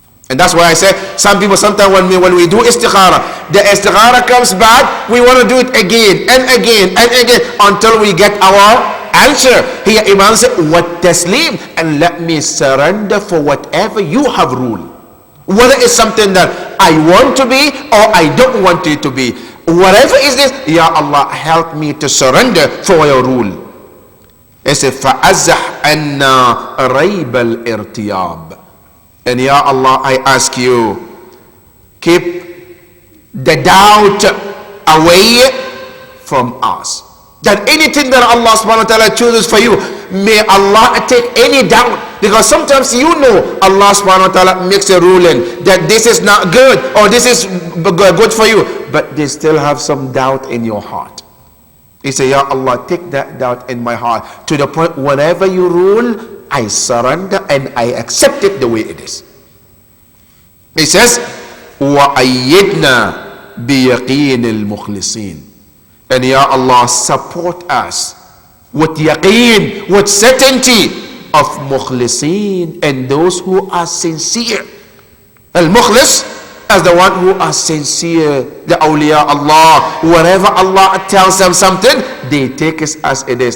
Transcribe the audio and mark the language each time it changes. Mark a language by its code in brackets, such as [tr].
[en] And that's why I say, some people sometimes when we do istikhara, the istikhara comes back, we want to do it again and again and again until we get our answer. Here Imam said, what taslim, and let me surrender for whatever you have ruled. Whether it's something that I want to be or I don't want it to be. Whatever is this, Ya Allah, help me to surrender for your rule. He said, [ar] فَأَزَّحْ أَنَّا رَيْبَ الْإِرْتِيَابِ. [en] And Ya Allah, I ask you, keep the doubt away from us. That anything that Allah subhanahu wa ta'ala chooses for you, may Allah take any doubt. Because sometimes you know Allah subhanahu wa ta'ala makes a ruling that this is not good or this is good for you, but they still have some doubt in your heart. He said, Ya Allah, take that doubt in my heart to the point whenever you rule, I surrender and I accept it the way it is. He says, [ar] وَأَيِّدْنَا بِيَقِينِ الْمُخْلِصِينَ. [en] And Ya Allah, support us with yaqeen, with certainty of mukhlisin, and those who are sincere. Al-mukhlis as the one who are sincere, the awliya Allah. Whenever Allah tells them something, they take it as it is.